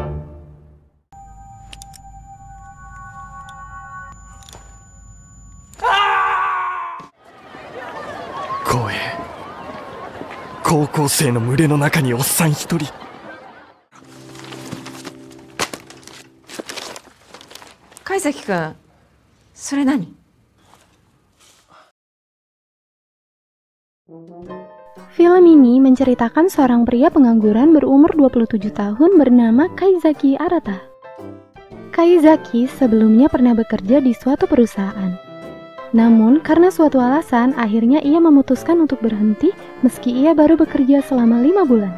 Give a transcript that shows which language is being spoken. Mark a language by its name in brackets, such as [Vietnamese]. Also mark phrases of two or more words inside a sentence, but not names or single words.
[Japanese] 光栄。高校生の群れの中におっさん一人。貝崎くん、それ何？ [Indonesian] Film ini menceritakan seorang pria pengangguran berumur 27 tahun bernama Kaizaki Arata. Kaizaki sebelumnya pernah bekerja di suatu perusahaan. Namun, karena suatu alasan, akhirnya ia memutuskan untuk berhenti meski ia baru bekerja selama 5 bulan.